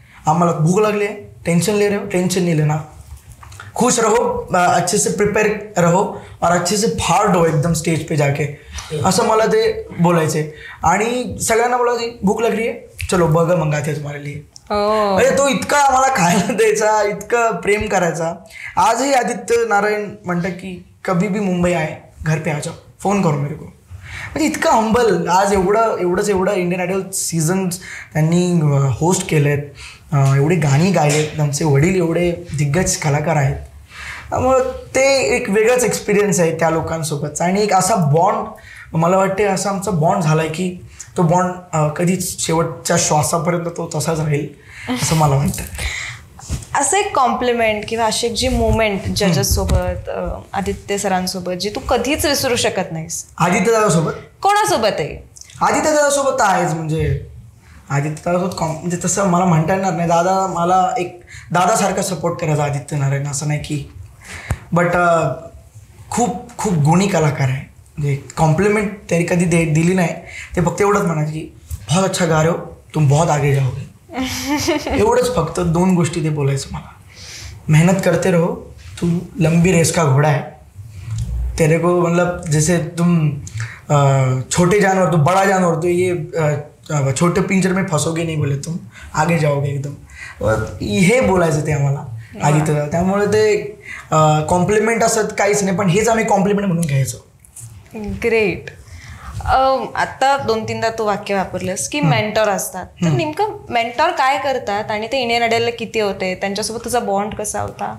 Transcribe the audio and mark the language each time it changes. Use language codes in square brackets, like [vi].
[mr] आम्हाला भूक लागली आहे, [hi] टेंशन नहीं लेना, खुश रहो, अच्छे से प्रिपेयर रहो और अच्छे से फाड़ हो एकदम स्टेज पे जाके, [mr] असं मला ते बोलायचे. आणि सगळ्यांना बोलायचे भूक लागली आहे, [hi] चलो बर्गर मंगाते हैं तुम्हारे लिए. [mr] म्हणजे तो इतका आम्हाला खायला द्यायचा, इतकं प्रेम करायचा. आजही आदित्य नारायण म्हणतं की [hi] कभी भी मुंबई आए घर पे आ जाओ, फोन करो मेरे को. [mr] म्हणजे इतकं हंबल. आज एवढं इंडियन आयडल सीझन्स त्यांनी होस्ट केलेत, एवढी गाणी गायलेत, त्यांचे वडील एवढे दिग्गज कलाकार आहेत. त्यामुळं ते एक वेगळाच एक्सपिरियन्स आहे त्या लोकांसोबत. आणि एक असा बॉन्ड मला वाटते, असा आमचा बॉन्ड झाला आहे की तो बॉन्ड कधीच शेवटच्या श्वासापर्यंत तो तसाच राहील असं मला वाटतं. असं एक कॉम्प्लिमेंट किंवा अशी एक जी मोमेंट जजेस सोबत आदित्य सरांसोबत जी तू कधीच विसरू शकत नाहीस? आदित्य दादासोबत? कोणासोबत आहे? आदित्य दादासोबत आहेच. म्हणजे आदित्य दादासोबत म्हणजे तसं मला म्हणता येणार नाही. दादा मला एक दादासारखा सपोर्ट करायचा आदित्य नारायण, असं नाही की. बट खूप खूप गुणी कलाकार आहे. म्हणजे कॉम्प्लिमेंट तरी कधी दिली नाही. ते फक्त एवढंच म्हणायचं की [hi] बहुत अच्छा गा रहे हो, तुम बहुत आगे जाओगे. [mr] एवढंच फक्त 2 गोष्टी ते बोलायचं मला. [hi] मेहनत करते रहो, तुम लंबी रेस का घोड़ा है, तेरे को मतलब जैसे तुम छोटे जानवर, तो बड़ा जानवर, तो ये छोटे पिंजर में फंसोगे नहीं बोले, तुम आगे जाओगे एकदम. [mr] हे बोलायचं ते आम्हाला आदित्य. त्यामुळे ते कॉम्प्लिमेंट असत काहीच नाही, पण हेच आम्ही कॉम्प्लिमेंट म्हणून घ्यायचो. [en] Great. [mr] आता 2-3दा तू वाक्य वापरलंस की मेंटॉर असतात, तर नेमकं मेंटॉर काय करतात आणि ते इंडियन आयडलला किती होते, त्यांच्यासोबत तुझा बॉन्ड कसा होता?